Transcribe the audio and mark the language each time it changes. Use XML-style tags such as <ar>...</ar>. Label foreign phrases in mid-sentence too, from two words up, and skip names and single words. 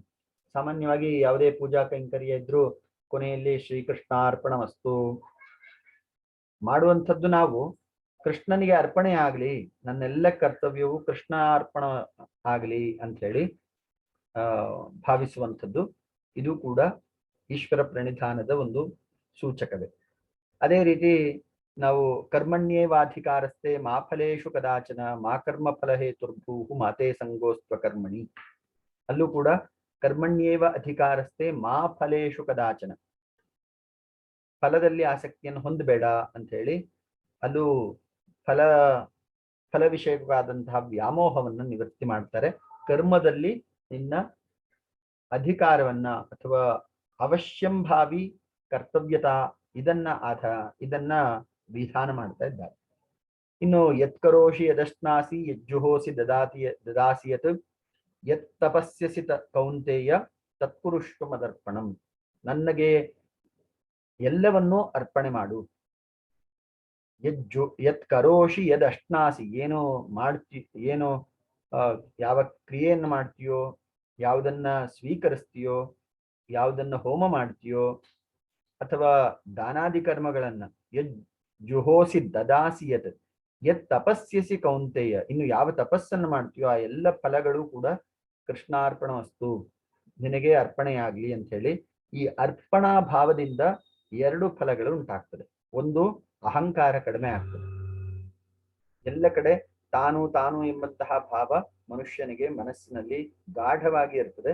<kn>ಸಾಮಾನ್ಯವಾಗಿ ಯಾವುದೇ ಪೂಜಾ ಕೈಂಕರ್ಯ ಇದ್ರೂ ಕೊನೆಯಲ್ಲಿ ಶ್ರೀಕೃಷ್ಣಾರ್ಪಣಮಸ್ತು ಮಾಡುವಂಥದ್ದು ನಾವು ಕೃಷ್ಣನಿಗೆ ಅರ್ಪಣೆ ಆಗ್ಲಿ, ನನ್ನೆಲ್ಲ ಕರ್ತವ್ಯವು ಕೃಷ್ಣ ಅರ್ಪಣ ಆಗ್ಲಿ ಅಂತ ಹೇಳಿ ಭಾವಿಸುವಂಥದ್ದು. ಇದು ಕೂಡ ಈಶ್ವರ ಪ್ರಣಿಧಾನದ ಒಂದು ಸೂಚಕವೇ. ಅದೇ ರೀತಿ ನಾವು</kn> <sa>ಕರ್ಮಣ್ಯೇವಾಧಿಕಾರಸ್ಥೆ ಮಾ ಫಲೇಶು ಕದಾಚನ ಮಾ ಕರ್ಮ ಫಲ ಹೇತುರ್ಭೂಹು ಮಾತೆ ಸಂಗೋಸ್ತ್ವ ಕರ್ಮಣಿ.</sa> <kn>ಅಲ್ಲೂ ಕೂಡ</kn> <sa>ಕರ್ಮಣ್ಯೇವ ಅಧಿಕಾರಸ್ಥೆ ಮಾ ಫಲೇಶು ಕದಾಚನ,</sa> <kn>ಫಲದಲ್ಲಿ ಆಸಕ್ತಿಯನ್ನು ಹೊಂದಬೇಡ ಅಂತ ಹೇಳಿ ಅಲ್ಲೂ ಫಲ ವಿಷಯವಾದಂತಹ ವ್ಯಾಮೋಹವನ್ನು ನಿವೃತ್ತಿ ಮಾಡ್ತಾರೆ. ಕರ್ಮದಲ್ಲಿ ನಿನ್ನ ಅಧಿಕಾರವನ್ನ ಅಥವಾ ಅವಶ್ಯಂಭಾವಿ ಕರ್ತವ್ಯತಾ ಇದನ್ನ ವಿಧಾನ ಮಾಡ್ತಾ ಇದ್ದಾರೆ.</kn> <sa>ಇನ್ನು ಯತ್ಕರೋಷಿ ಯದಶ್ನಾಸಿ ಯಜ್ಜುಹೋಸಿ ದದಾಸಿ ಯತ್ ಯತ್ ತಪಸ್ಯಸಿ ಕೌಂತೆಯ ತತ್ಪುರುಷ ಮದರ್ಪಣಂ.</sa> <kn>ನನಗೆ ಎಲ್ಲವನ್ನೂ ಅರ್ಪಣೆ ಮಾಡು.</kn> <sa>ಯತ್ ಕರೋಷಿ ಯದ್ ಅಶ್ನಾಸಿ,</sa> <kn>ಏನು ಏನು ಯಾವ ಕ್ರಿಯೆಯನ್ನು ಮಾಡ್ತೀಯೋ, ಯಾವುದನ್ನ ಸ್ವೀಕರಿಸ್ತೀಯೋ, ಯಾವುದನ್ನ ಹೋಮ ಮಾಡ್ತೀಯೋ ಅಥವಾ ದಾನಾದಿ ಕರ್ಮಗಳನ್ನ</kn> <sa>ಯದ್ ಜುಹೋಸಿ ದದಾಸಿ ಯತ್ ತಪಸ್ಯಸಿ ಕೌಂತೆಯ,</sa> <kn>ಇನ್ನು ಯಾವ ತಪಸ್ಸನ್ನು ಮಾಡ್ತೀಯೋ ಆ ಎಲ್ಲ ಫಲಗಳು ಕೂಡ ಕೃಷ್ಣಾರ್ಪಣ ವಸ್ತು, ನಿನಗೆ ಅರ್ಪಣೆಯಾಗ್ಲಿ ಅಂತ ಹೇಳಿ ಈ ಅರ್ಪಣಾ ಭಾವದಿಂದ ಎರಡು ಫಲಗಳು ಉಂಟಾಗ್ತದೆ. ಒಂದು, ಅಹಂಕಾರ ಕಡಿಮೆ ಆಗ್ತದೆ. ಎಲ್ಲ ಕಡೆ ತಾನು ತಾನು ಎಂಬಂತಹ ಭಾವ ಮನುಷ್ಯನಿಗೆ ಮನಸ್ಸಿನಲ್ಲಿ ಗಾಢವಾಗಿ ಇರ್ತದೆ.</kn>